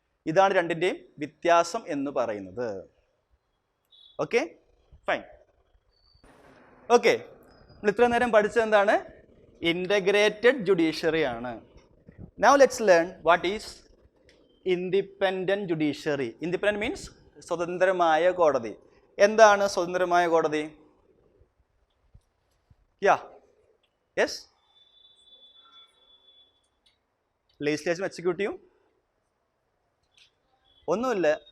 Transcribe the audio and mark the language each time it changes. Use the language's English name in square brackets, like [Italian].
[Malayalam] ഇതാണ് രണ്ടിൻ്റെയും വ്യത്യാസം എന്ന് പറയുന്നത്. ഓക്കെ? ഫൈൻ. ഓക്കെ, നമ്മൾ ഇത്ര നേരം പഠിച്ചത് എന്താണ്? ഇൻ്റഗ്രേറ്റഡ് ജുഡീഷ്യറി ആണ്. [English] Now let's learn what is independent judiciary. Independent means [Malayalam] സ്വതന്ത്രമായ കോടതി. എന്താണ് സ്വതന്ത്രമായ കോടതി? [English] Yes? [Malayalam] ലെജിസ്ലേച്ചറും എക്സിക്യൂട്ടീവും ഒന്നുമില്ല.